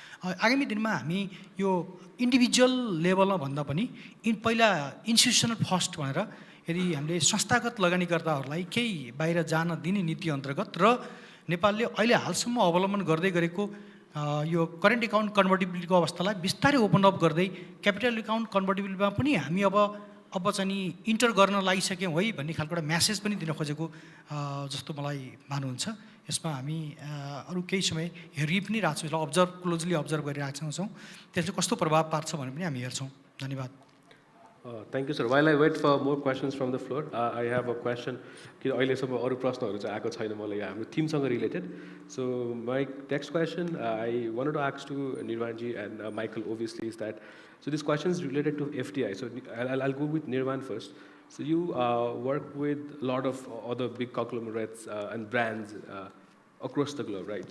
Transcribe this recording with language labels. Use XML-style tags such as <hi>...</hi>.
<ne>आगामी दिनमा हामी यो इन्डिभिजुअल लेभलमा भन्दा पनि पहिला इन्स्टिट्युसनल फर्स्ट भनेर यदि हामीले संस्थागत लगानीकर्ताहरूलाई केही बाहिर जान दिने नीति अन्तर्गत र नेपालले अहिले हालसम्म अवलम्बन गर्दै गरेको यो करेन्ट एकाउन्ट कन्भर्टिबिलिटीको अवस्थालाई बिस्तारै ओपन अप गर्दै क्यापिटल एकाउन्ट कन्भर्टिबिलिटीमा पनि हामी अब चाहिँ इन्टर गर्न लागिसक्यौँ है भन्ने खालको एउटा म्यासेज पनि दिन खोजेको जस्तो मलाई भानुहुन्छ। यसमा हामी अरू केही समय हेरि पनि रहेछौँ, यसलाई क्लोजली अब्जर्भ गरिरहेका छौँ। त्यसले कस्तो प्रभाव पार्छ भनेर पनि हामी हेर्छौँ। धन्यवाद।</ne> <en>Thank you, sir. While I wait for more questions from the floor, I have a question.</en> <ne>कि अहिलेसम्म अरू प्रश्नहरू चाहिँ आएको छैन मलाई हाम्रो थिमसँग related.</ne> <en>So my next question, I wanted to ask to Nirvana ji and Michael obviously is that So this question is related to FDI. So I'll go with Nirvana first. So you work with a lot of other big conglomerates and brands across the globe, right?</en>